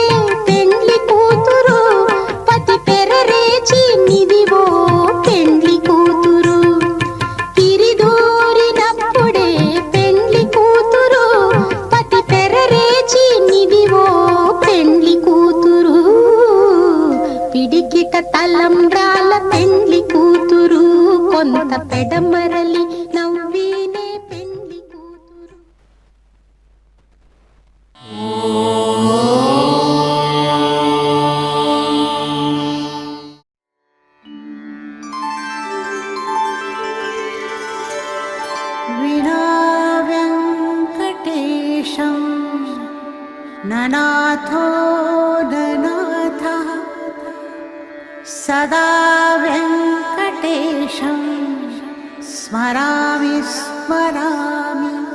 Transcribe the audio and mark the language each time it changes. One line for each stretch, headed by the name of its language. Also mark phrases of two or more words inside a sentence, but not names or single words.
Telugu: పెండ్లి కూతురు పతి పెరరేచి నిదివో పెండ్లి కూతురు తిరిదూరినప్పుడే పెండ్లి కూతురు పతి పెరరేచి నిదివో పెండ్లి కూతురు పిడికిట తలంబ్రాల పెండ్లి కూతురు కొంత పెడమరలి నవ్వీనే పెండ్లి కూతురు
Sanskrit: विना वेङ्कटेशं ननाथो ननाथः सदा वेङ्कटेशं स्मरामि स्मरामि